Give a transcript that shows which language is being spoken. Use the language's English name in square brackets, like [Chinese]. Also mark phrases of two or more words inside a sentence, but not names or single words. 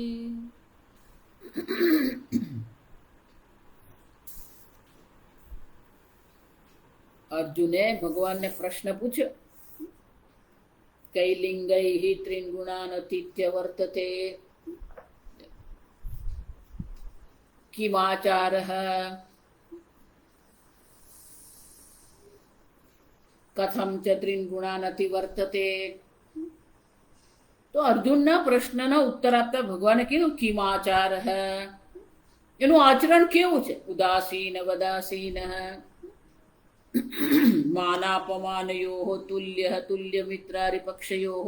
[Gujarati] અર્જુને ભગવાન ને પ્રશ્ન પૂછો [Sanskrit] कैलिंगैः त्रिगुणानतीत्य वर्तते किमाचारः कथं च त्रिगुणानति वर्तते। [Gujarati] તો અર્જુનના પ્રશ્નના ઉત્તર આપતા ભગવાને કીધું કિમાચારઃ એનું આચરણ કેવું છે। [Sanskrit] उदासीन वदासीन मानापमानयोः तुल्यः तुल्यमित्रारिपक्षयोः।